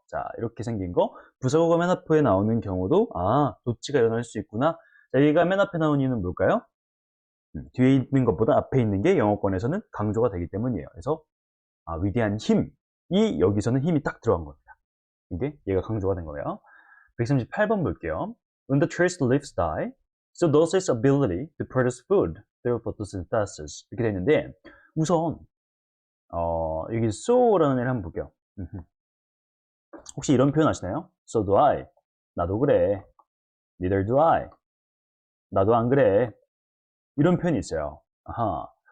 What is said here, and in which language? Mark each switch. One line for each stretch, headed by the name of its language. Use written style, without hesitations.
Korean: 자, 이렇게 생긴 거. 부사구가 맨 앞에 나오는 경우도 도치가 일어날 수 있구나. 자, 얘가 맨 앞에 나온 이유는 뭘까요? 뒤에 있는 것보다 앞에 있는 게 영어권에서는 강조가 되기 때문이에요. 그래서 위대한 힘이 여기서는 힘이 딱 들어간 겁니다. 이게 얘가 강조가 된 거예요. 138번 볼게요.
English: When the trees leaves die, so does its ability to produce food through photosynthesis.
Korean: 이렇게 되어 있는데, 우선 여기 so라는 애를 한번 볼게요. 혹시 이런 표현 아시나요?
English: So do I.
Korean: 나도 그래.
English: Neither do I.
Korean: 나도 안 그래. 이런 표현이 있어요. 아하.